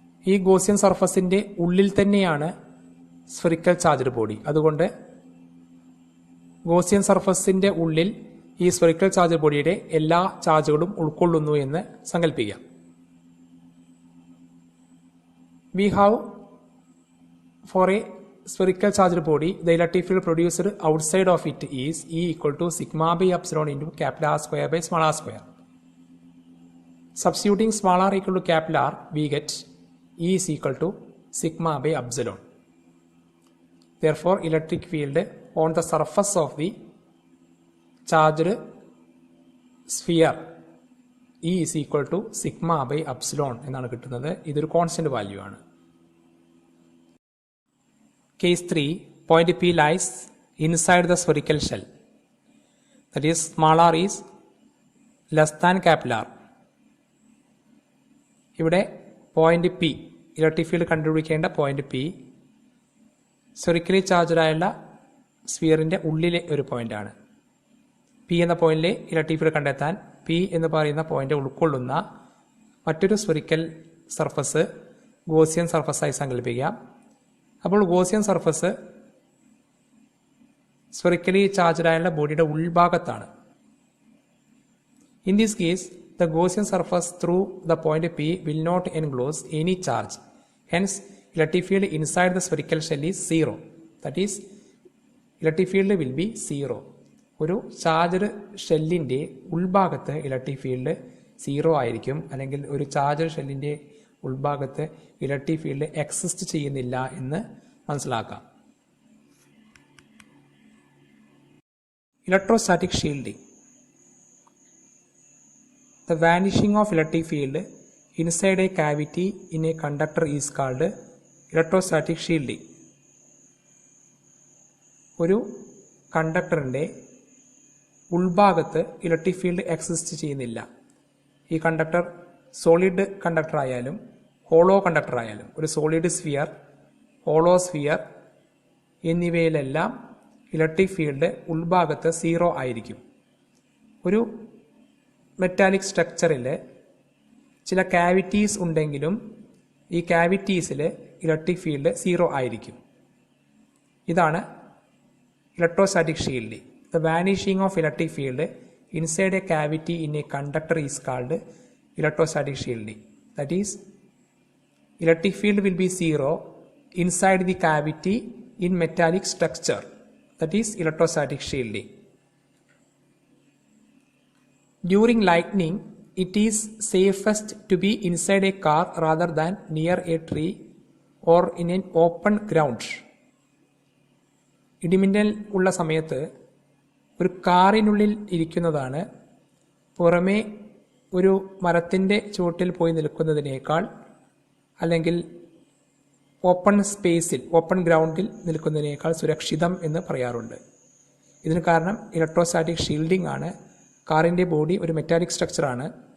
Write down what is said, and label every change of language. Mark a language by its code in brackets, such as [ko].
[ml] ഈ ഗോസിയൻ സർഫസിൻ്റെ ഉള്ളിൽ തന്നെയാണ് സ്ഫെറിക്കൽ ചാർജ്ഡ് ബോഡി. അതുകൊണ്ട് ഗോസിയൻ സർഫസിൻ്റെ ഉള്ളിൽ ഈ സ്ഫെറിക്കൽ ചാർജ്ഡ് ബോഡിയുടെ എല്ലാ ചാർജുകളും ഉൾക്കൊള്ളുന്നു എന്ന് സങ്കല്പിക്കാം. [en] We have for a spherical charged body, the electric field produced outside of it is E equal to sigma by epsilon into capital R square by small r square. Substituting small r equal to capital R, we get E is equal to sigma by epsilon. Therefore, electric field on the surface of the charged sphere E is equal to sigma by epsilon [ml] എന്നാണ് കിട്ടുന്നത്. ഇതൊരു constant value ആണ്. [en] Case 3. Point P lies inside the spherical shell. That is, small r is less than capital R. [ml] ഇവിടെ point P, electric field കണ്ടുപിടിക്കേണ്ട point P spherically charged ആയുള്ള സ്ഫിയറിൻ്റെ ഉള്ളിലെ ഒരു പോയിന്റാണ്. P എന്ന പോയിന്റിലെ ഇലക്ട്രിക് ഫീൽഡ് കണ്ടെത്താൻ P എന്ന് പറയുന്ന പോയിന്റ് ഉൾക്കൊള്ളുന്ന മറ്റൊരു സ്ഫെറിക്കൽ സർഫസ് ഗോസിയൻ സർഫസായി സങ്കല്പിക്കാം. അപ്പോൾ ഗോസിയൻ സർഫസ് സ്ഫെറിക്കലി ചാർജ്ഡ് ആയുള്ള ബോഡിയുടെ ഉൾഭാഗത്താണ്. [en] In this case, the Gaussian surface through the point P will not enclose any charge. Hence, electric field inside the spherical shell is 0. That is, electric field will be 0. [ml] ഒരു charged ഷെല്ലിൻ്റെ ഉൾഭാഗത്ത് electric field 0 ആയിരിക്കും. അല്ലെങ്കിൽ ഒരു charged ഷെല്ലിൻ്റെ ഉൾഭാഗത്ത് electric field exist ചെയ്യുന്നില്ല എന്ന് മനസ്സിലാക്കാം. Electrostatic shielding. [en] The vanishing of electric field inside a cavity in a conductor is called electrostatic shielding. [ml] ഒരു കണ്ടക്ടറിൻ്റെ ഉൾഭാഗത്ത് electric field exist ചെയ്യുന്നില്ല. ഈ കണ്ടക്ടർ സോളിഡ് കണ്ടക്ടർ ആയാലും ഹോളോ കണ്ടക്ടർ ആയാലും, ഒരു solid sphere, hollow sphere എന്നിവയിലെല്ലാം electric field ഉൾഭാഗത്ത് 0 ആയിരിക്കും. ഒരു metallic സ്ട്രക്ചറിൽ ചില കാവിറ്റീസ് ഉണ്ടെങ്കിലും ഈ കാവിറ്റീസിൽ ഇലക്ട്രിക് ഫീൽഡ് 0 ആയിരിക്കും. ഇതാണ് electrostatic shielding. [en] The vanishing of electric field inside a cavity in a conductor is called electrostatic shielding. That is, electric field will be 0 inside the cavity in metallic structure. That is electrostatic shielding. During lightning, it is safest to be inside a car rather than near a tree or in an open ground. [ml] ഇടിമിന്നൽ ഉള്ള സമയത്ത് ഒരു കാറിനുള്ളിൽ ഇരിക്കുന്നതാണ് പുറമേ ഒരു മരത്തിൻ്റെ ചുവട്ടിൽ പോയി നിൽക്കുന്നതിനേക്കാൾ അല്ലെങ്കിൽ ഓപ്പൺ സ്പേസിൽ ഓപ്പൺ ഗ്രൗണ്ടിൽ നിൽക്കുന്നതിനേക്കാൾ സുരക്ഷിതം എന്ന് പറയാറുണ്ട്. ഇതിന് കാരണം ഇലക്ട്രോസ്റ്റാറ്റിക് ഷീൽഡിംഗ് ആണ്. കാറിൻ്റെ ബോഡി ഒരു മെറ്റാലിക് സ്ട്രക്ചറാണ്.